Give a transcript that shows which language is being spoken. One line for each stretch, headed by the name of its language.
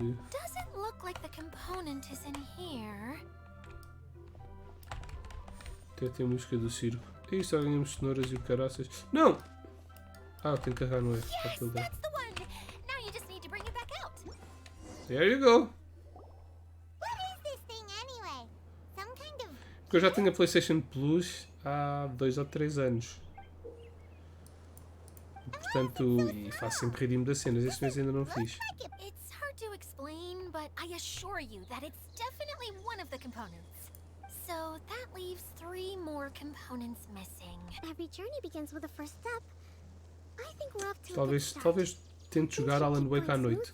English: Doesn't look like the component is in here.
Portuguese: Até tem música do circo. É isso, só ganhamos cenouras e o caraças. Não! Ah, tenho que carregar no F. Para
English: Yes,
Portuguese: aquilo dar.
English: that's the one. Now you just need to bring it back out. There you go! What is this thing anyway? Some kind of...
Portuguese: Porque eu já tenho a PlayStation Plus há 2 ou 3 anos. E, portanto, e faço sempre redeem das cenas. Este mês ainda não fiz.
English: It's hard to explain, but I assure you that it's definitely one of the components. So that leaves 3 more components missing. Every journey begins with a first step. I think we're off to a good
Portuguese: Talvez,
English: start.
Portuguese: talvez tente jogar Alan Wake à noite.